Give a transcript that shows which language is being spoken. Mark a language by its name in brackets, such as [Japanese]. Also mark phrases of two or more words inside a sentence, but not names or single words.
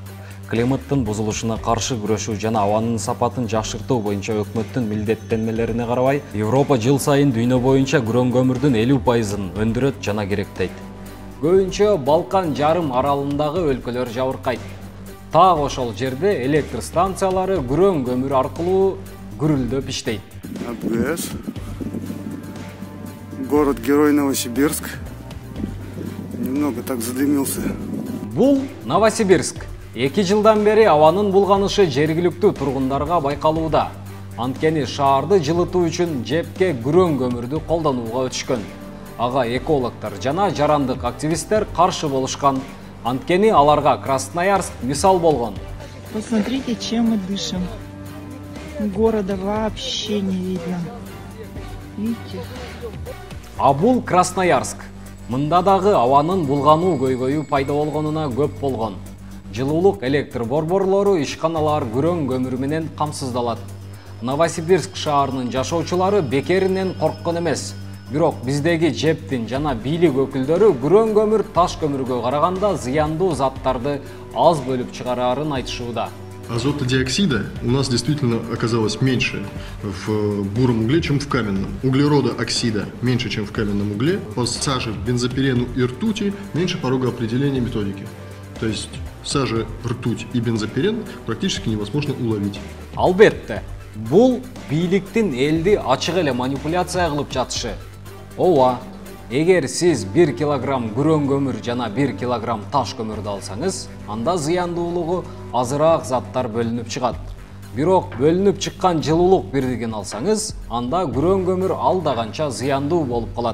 [Kyrgyz] Климаттын бузулушуна каршы күрөшүү жана абанын сапатын жакшыртуу боюнча өкмөттүн милдеттенмелерине карабай, Европа жыл сайын дүйнө боюнча күрөң көмүрдүн 50%-ын өндүрөт жана керектейт. Көбүнчө Балкан жарым аралындагы өлкөлөр жабыркайт. Так ошол жерде электр станциялары күрөң көмүр аркылуу гүрүлдөп иштейт. АБС. [Russian] Город-герой Новосибирск. Немного так задымился. [Kyrgyz] Бул Новосибирск. 2 жылдан бери абанын булганышы жергиликтүү тургундарга байкалууда. Анткени шаарды жылытуу үчүн жепке күрөң көмүрдү колдонууга өтүшкөн. Ага экологтор жана жарандык активисттер каршы болушкан. Анткени аларга Красноярск мисал болгон. [Russian] Посмотрите, чем мы дышим. Города вообще не видно. Видите? [Kyrgyz] А бул Красноярск. Мында дагы абанын булгануу көйгөйү пайда болгонуна көп болгон. Жылуулук электр борборлору ишканалар күрөң көмүрү менен камсыздалат. Новосибирск шаарынын жашоочулары бекеринен корккон эмес. Бирок биздеги жептин жана бийлик өкүлдөрү күрөң көмүр таш көмүргө караганда зыяндуу заттарды аз бөлүп чыгараарын айтышууда. [Russian] Азотодиоксида у нас действительно оказалось меньше в буром угле, чем в каменном. Углерода оксида меньше, чем в каменном угле. По саже, бензопирену и ртути меньше порога определения методики. То есть сажа, ртуть и бензопирен практически невозможно уловить. [Kyrgyz] Албетте, бул бийликтин элди ачык эле манипуляция кылып жатышы. Ооба, эгер сиз 1 килограмм күрөң көмүр жана 1 килограмм таш көмүрдү алсаңыз, анда зыяндуулугу азыраак заттар бөлүнүп чыгат. Бирок бөлүнүп чыккан жылуулук бирдигин алсаңыз, анда күрөң көмүр алдаганча зыяндуу болуп калат.